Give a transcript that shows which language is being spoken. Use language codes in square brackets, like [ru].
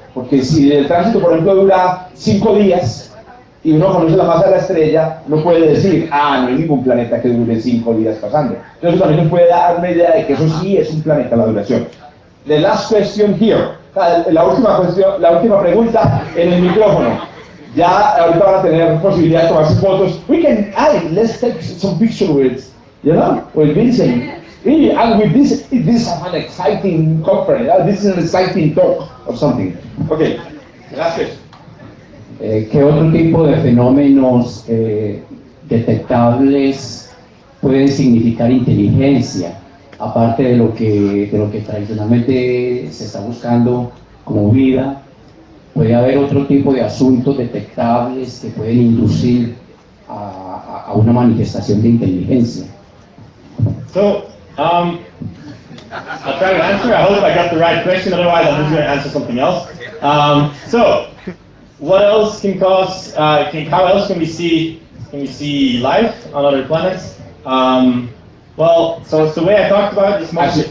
[es] Porque si el tránsito, por ejemplo, dura 5 días y uno conoce la masa de la estrella, no puede decir, no hay ningún planeta que dure 5 días pasando. Entonces también nos puede dar una idea de que eso sí es un planeta, la duración. [en] The last question here. [es] La última pregunta en el micrófono. Ya ahorita van a tener posibilidad de tomarse fotos. [en] Let's take some pictures with Vincent. And with this is an exciting conference. This is an exciting talk or something. [es] Okay, gracias. ¿Qué otro tipo de fenómenos detectables pueden significar inteligencia, aparte de lo que tradicionalmente se está buscando como vida? ¿Puede haber otro tipo de asuntos detectables que pueden inducir a una manifestación de inteligencia? [en] So, I'll try to answer. I hope I got the right question, otherwise I'm just going to answer something else. So, what else can cause, how else can we see life on other planets? Well, so the way I talked about it is mostly...